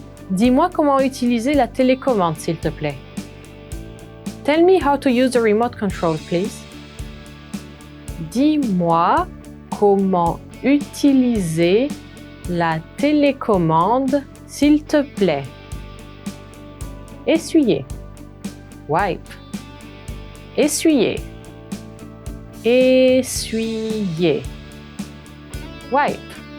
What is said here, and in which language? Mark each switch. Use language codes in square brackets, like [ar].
[fr] Dis-moi comment utiliser la télécommande, s'il te plaît. [en] Tell me how to use the remote control, please. [fr] Dis-moi comment utiliser la télécommande, s'il te plaît. Essuyer, [en] wipe. [fr] Essuyer, essuyer, [en] wipe.